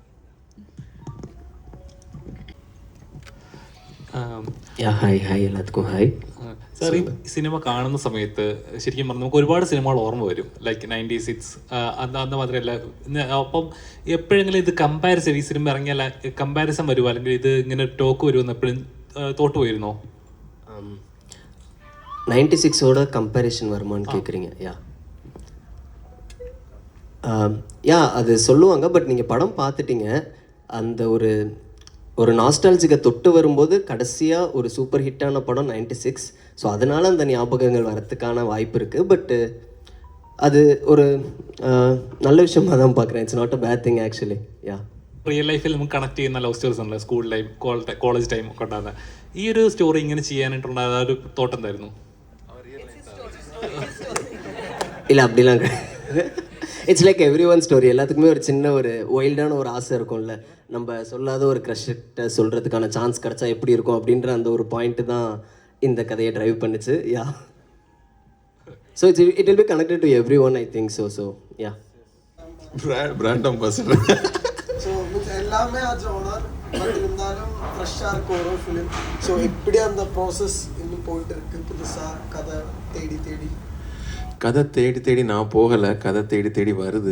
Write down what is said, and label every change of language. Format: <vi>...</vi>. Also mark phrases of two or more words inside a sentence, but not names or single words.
<ml>ഹായ് എല്ലാവർക്കും ഹായ്. സാർ, ഈ സിനിമ കാണുന്ന സമയത്ത് ശരിക്കും പറഞ്ഞാൽ നമുക്ക് ഒരുപാട് സിനിമകൾ ഓർമ്മ വരും, ലൈക്ക് 96 അന്ന് മാത്രമല്ല. അപ്പം എപ്പോഴെങ്കിലും ഇത് കമ്പാരിസൺ, ഈ സിനിമ ഇറങ്ങിയാൽ കമ്പാരിസൺ വരുമോ, അല്ലെങ്കിൽ ഇത് ഇങ്ങനെ ടോക്ക് വരുമെന്ന് എപ്പോഴും തോട്ട് പോയിരുന്നോ?</ml> <ta>96ஓட கம்பேரிஷன் வருமானு கேட்குறீங்க? யா, யா அது சொல்லுவாங்க, பட் நீங்கள் படம் பார்த்துட்டீங்க. அந்த ஒரு நாஸ்டாலஜிக்கை தொட்டு வரும்போது கடைசியாக ஒரு</ta> <en>super hit</en> <ta>படம் 96. ஸோ அதனால் அந்த ஞாபகங்கள் வரத்துக்கான வாய்ப்பு இருக்குது. பட்டு அது ஒரு நல்ல விஷயமாக தான் பார்க்குறேன்.</ta> <en>It's not a bad thing actually. Ya, real life-il</en> <ml>നമുക്ക് കണക്ട് ചെയ്യുന്ന</ml> <en>love stories</en> <ml>ഉണ്ടല്ലോ,</ml> <en>school life, college time</en> <ml>ഒക്കെ ഉണ്ടാകുന്ന ഈ ഒരു സ്റ്റോറി ഇങ്ങനെ ചെയ്യാനായിട്ടുള്ള ഒരു തോട്ട് എന്തായിരുന്നു?</ml> <ta>இல்லை அப்படிலாம் கிடையாது.</ta> <en>It's like every one story.</en> <ta>எல்லாத்துக்குமே ஒரு சின்ன ஒரு வைல்டான ஒரு ஆசை இருக்கும்ல, நம்ம சொல்லாத ஒரு க்ரஷ்கிட்ட சொல்கிறதுக்கான சான்ஸ் கிடச்சா எப்படி இருக்கும் அப்படின்ற அந்த ஒரு பாயிண்ட்டு தான் இந்த கதையை ட்ரைவ் பண்ணுச்சு.</ta> <en>Ya, so it will be connected to every one, I think so ya. Brand ambassador.</en> <ta>ஸோ எல்லாமே ஆ ஜோனர், பட் இருந்தாலும் ஃப்ரெஷ்ஷாக இருக்கும் ஒரு ஃபிலிம். ஸோ இப்படி அந்த ப்ராசஸ் இன்னும் போயிட்டு இருக்கு, புதுசாக கதை தேடி தேடி. கதை தேடி தேடி நான் போகலை, கதை தேடி தேடி வருது.</ta>